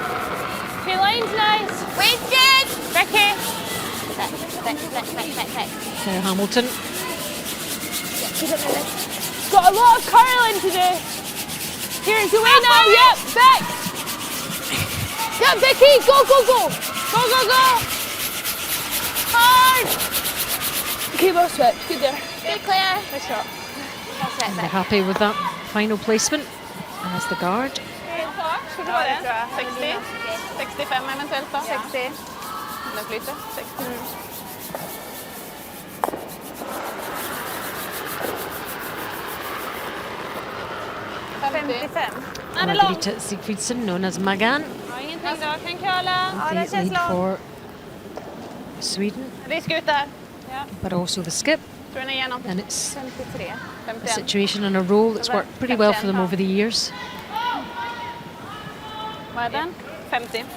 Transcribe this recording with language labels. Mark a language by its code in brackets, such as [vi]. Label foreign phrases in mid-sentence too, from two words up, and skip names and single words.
[en] Wasted! Ricky! Claire Hamilton. Got a lot of curling to do. Here, it's away now. Yep, back. Yep, Vicky, go, go, go. Go, go, go. Hard. Okay, well swept. Good there. Good, Claire. Good shot. And they're happy with that final placement as the guard. [no] 60. 65 eventuelt da. 60. Det flyter. 60. [en] Margareta Sigfridsson, known as Magan. The lead for Sweden. But also the skip. And it's a situation and a role that's worked pretty well for them over the years. 50.